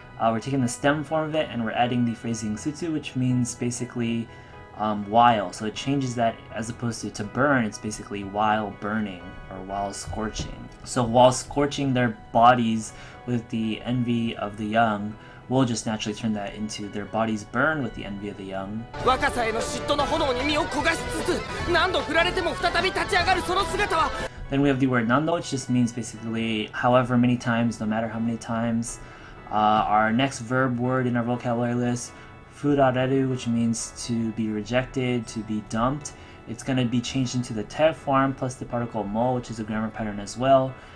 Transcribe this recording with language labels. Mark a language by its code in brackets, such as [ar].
[en] We're taking the stem form of it and we're adding the phrasing sutsu, which means basically while. So it changes that, as opposed to burn, it's basically while burning or while scorching. So while scorching their bodies with the envy of the young, we'll just naturally turn that into their bodies burn with the envy of the young. [ja] 若さへの嫉妬の炎に身を焦がしつつ何度振られても再び立ち上がるその姿は [en] Then we have the word nando, which just means basically however many times, no matter how many times. Our next verb word in our vocabulary list, furareru, which means to be rejected, to be dumped. It's going to be changed into the te form plus the particle mo, which is a grammar pattern as well.